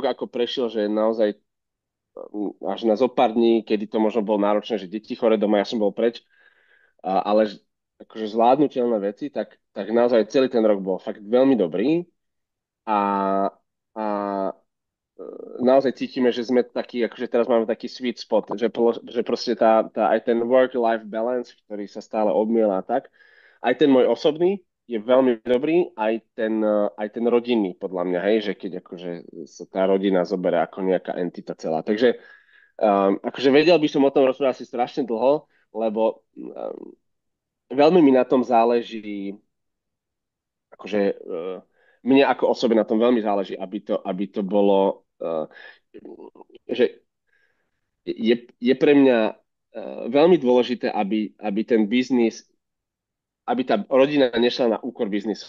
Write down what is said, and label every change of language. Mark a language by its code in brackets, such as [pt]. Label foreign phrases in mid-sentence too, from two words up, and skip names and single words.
[sk] ako prešiel, že naozaj až na zo pár dní, kedy to možno bolo náročné, že deti chore doma, ja som bol preč, ale akože zvládnutelné veci, tak naozaj celý ten rok bol fakt veľmi dobrý a, a naozaj cítime, že sme takí, akože teraz máme taký [en] sweet spot, [sk] že proste aj ten [en] work-life balance, [sk] ktorý sa stále obmiela a tak, aj ten môj osobný je veľmi dobrý, aj ten rodinný, podľa mňa, hej, že keď akože sa tá rodina zoberie ako nejaká entita celá. Takže akože vedel by som o tom rozprávať asi strašne dlho, lebo veľmi mi na tom záleží, akože mne ako osobe na tom veľmi záleží, aby to bolo, že je pre mňa veľmi dôležité, aby ten biznis, aby tá rodina nešla na úkor biznisu.